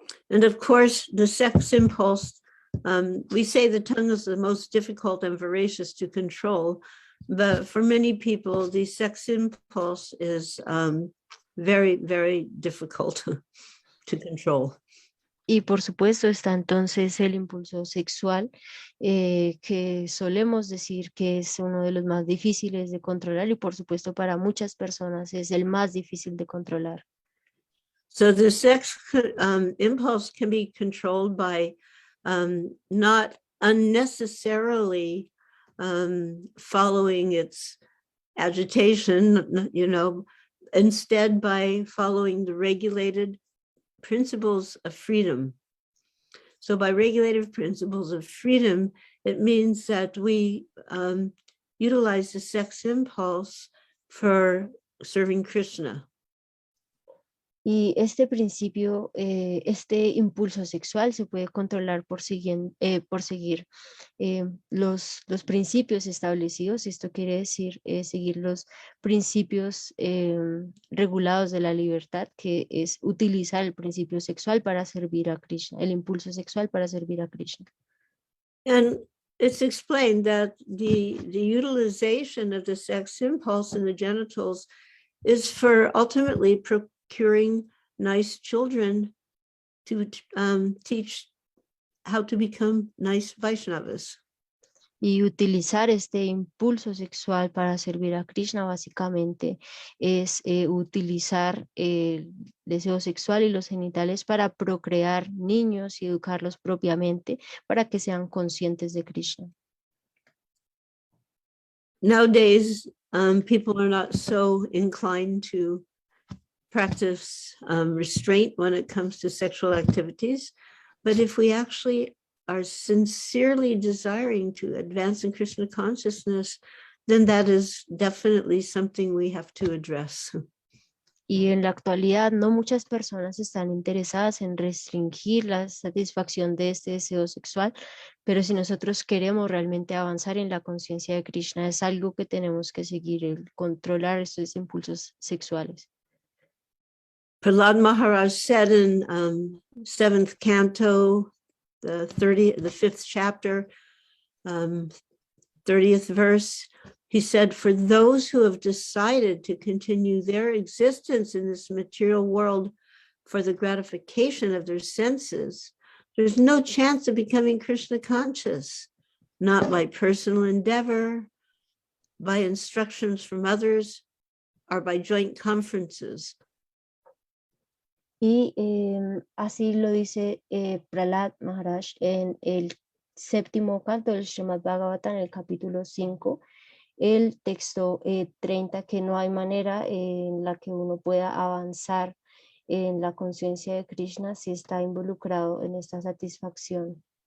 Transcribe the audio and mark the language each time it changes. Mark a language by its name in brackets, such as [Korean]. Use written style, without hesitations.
[English] And of course, the sex impulse, we say the tongue is the most difficult and voracious to control, but for many people, the sex impulse is very, very difficult to control. [Spanish] Y por supuesto está entonces el impulso sexual, que solemos decir que es uno de los más difíciles de controlar y por supuesto para muchas personas es el más difícil de controlar. [English] So the sex impulse can be controlled by not unnecessarily following its agitation, instead by following the regulated principles of freedom. So by regulative principles of freedom, it means that we utilize the sex impulse for serving Krishna. [Spanish] Y este principio, este impulso sexual se puede controlar por seguir los principios establecidos. Esto quiere decir seguir los principios regulados de la libertad, que es utilizar el principio sexual para servir a Krishna, el impulso sexual para servir a Krishna. [English] And it's explained that the utilization of the sex impulse in the genitals is for ultimately procuring nice children to teach how to become nice Vaishnavas. [Spanish] Y utilizar este impulso sexual para servir a Krishna básicamente es utilizar el deseo sexual y los genitales para procrear niños y educarlos propiamente para que sean conscientes de Krishna. [English] Nowadays, people are not so inclined to practice restraint when it comes to sexual activities. But if we actually are sincerely desiring to advance in Krishna consciousness, then that is definitely something we have to address. [Spanish] Y en la actualidad no muchas personas están interesadas en restringir la satisfacción de este deseo sexual, pero si nosotros queremos realmente avanzar en la conciencia de Krishna, es algo que tenemos que seguir, el controlar estos impulsos sexuales. [English] Prahlad Maharaj said in 7th canto, the 5th chapter, 30th verse, he said, for those who have decided to continue their existence in this material world for the gratification of their senses, there's no chance of becoming Krishna conscious, not by personal endeavor, by instructions from others, or by joint conferences. [Spanish] Y así lo dice Prahlad Maharaj en el 7º canto del Srimad Bhagavatam, en el capítulo 5, el texto 30, que no hay manera en la que uno pueda avanzar en la conciencia de Krishna si está involucrado en esta satisfacción.